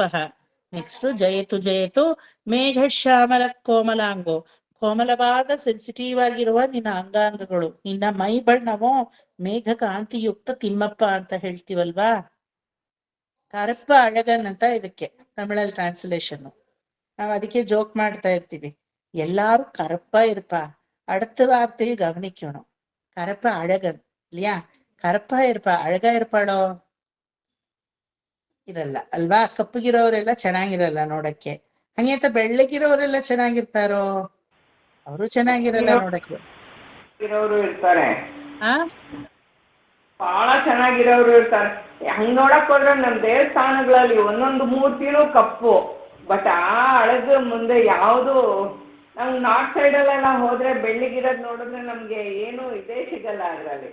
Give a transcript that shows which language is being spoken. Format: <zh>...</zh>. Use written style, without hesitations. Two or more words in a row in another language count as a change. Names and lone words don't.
<kn>ನೆಕ್ಸ್ಟ್</kn> <sa>ಜಯತು ಜಯತು ಮೇಘ ಶ್ಯಾಮಲ ಕೋಮಲಾಂಗೋ,</sa> <kn>ಕೋಮಲವಾದ ಸೆನ್ಸಿಟಿವ್ ಆಗಿರುವ ನಿನ್ನ ಅಂಗಾಂಗಗಳು, ನಿನ್ನ ಮೈ ಬಣ್ಣವೋ ಮೇಘ ಕಾಂತಿಯುಕ್ತ ತಿಮ್ಮಪ್ಪ ಅಂತ ಹೇಳ್ತೀವಲ್ವಾ?</kn> <ta>கருப்ப அழகன்</ta> <kn>ಅಂತ ಇದಕ್ಕೆ ತಮಿಳಲ್ಲಿ ಟ್ರಾನ್ಸ್ಲೇಷನ್. ನಾವ್ ಅದಕ್ಕೆ ಜೋಕ್ ಮಾಡ್ತಾ ಇರ್ತೀವಿ,</kn> <ta>எல்லாரும் கருப்பா இருப்பா, அடுத்த வார்த்தையை கவனிக்கணும். கருப்ப அழகன் இல்லையா? கருப்பா இருப்பா, அழகா இருப்பாಳೋ?</ta> <kn>ಇರಲ್ಲ, ಅಲ್ವಾ? ಕಪ್ಪಗಿರೋರೆಲ್ಲ ಚೆನ್ನಾಗಿರಲ್ಲ ನೋಡಕ್ಕೆ. ಹಂಗೆ ಅಂತ ಬೆಳ್ಳಗಿರೋರೆಲ್ಲ ಚೆನ್ನಾಗಿರ್ತಾರೋ? ಅವರು ಚೆನ್ನಾಗಿರಲ್ಲ ನೋಡಕ್ಕೆ. ಇರ್ತಾರೆ, ಆ ಬಹಳ ಚೆನ್ನಾಗಿರೋರು ಇರ್ತಾರೆ. ಹಂಗ್ ನೋಡಕ್ ಹೋದ್ರೆ ನಮ್ ದೇವಸ್ಥಾನಗಳಲ್ಲಿ ಒಂದೊಂದು ಮೂರ್ತಿನೂ ಕಪ್ಪು, ಬಟ್ ಆ ಅಳಗ ಮುಂದೆ ಯಾವುದು ನಮ್ಗೆ</kn> <en>north side</en> <kn>ಅಲ್ಲೆಲ್ಲ ಹೋದ್ರೆ ಬೆಳ್ಳಿಗಿರೋದ್ ನೋಡಿದ್ರೆ ನಮ್ಗೆ ಏನು ಇದೇ ಸಿಗಲ್ಲ ಅದ್ರಲ್ಲಿ.</kn>